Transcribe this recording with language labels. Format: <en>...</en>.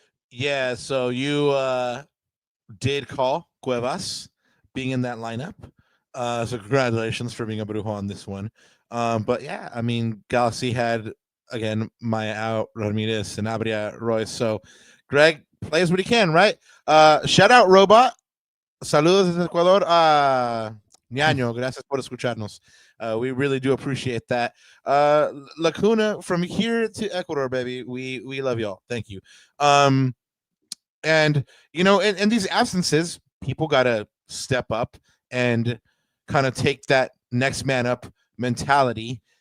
<en>Yeah, so you did call Cuevas being in that lineup. So congratulations for being able to on this one. But yeah, I mean, Galaxy had, again, Maya Ramirez and Abria Royce. So Greg plays what he can, right? Shout out Robot.</en> <es>Saludos desde Ecuador. Ñaño, gracias por escucharnos.</es> <en>We really do appreciate that. Lacuna, from here to Ecuador, baby, we love y'all. Thank you. And you know, in these absences, people gotta step up and kind of take that next man up mentality.</en>